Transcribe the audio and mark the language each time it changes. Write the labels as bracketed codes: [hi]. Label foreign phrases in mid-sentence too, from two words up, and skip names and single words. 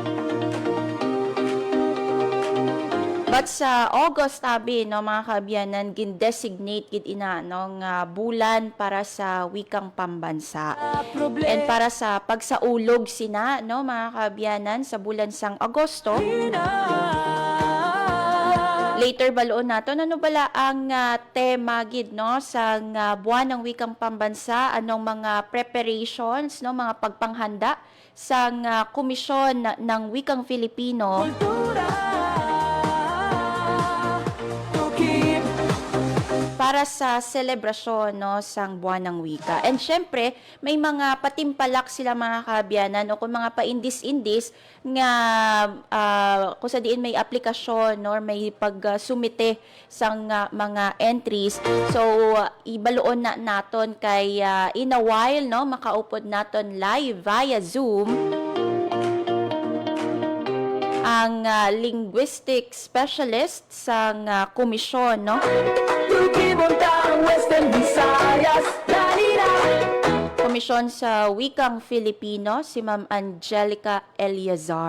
[hil] But sa August abi no mga kaabyanan gin-designate gid ina no nga bulan para sa [tl] wikang pambansa. [hil] And para sa pagsaulog sina no mga kaabyanan sa bulan sang Agosto. Later baloon nato ano bala ang tema gid no [tl] sa buwan ng wikang pambansa, [hil] anong mga preparations no mga pagpanghanda sa Komisyon ng Wikang Filipino para sa selebrasyon no sang [tl] buwan ng wika. [hil] And syempre, may mga patimpalak sila mga kaabyanan o kung mga paindis-indis nga kung sa diin may aplikasyon or may pagsumite sang mga entries. So ibaluon na naton kay [en] in a while [hil] no makaupod naton live via Zoom ang [en] linguistic specialist [hil] sa komisyon no. Tukibon ta, Western Visayas. Dali na, Komisyon sa Wikang Filipino, si Ma'am Angelica Eliazar.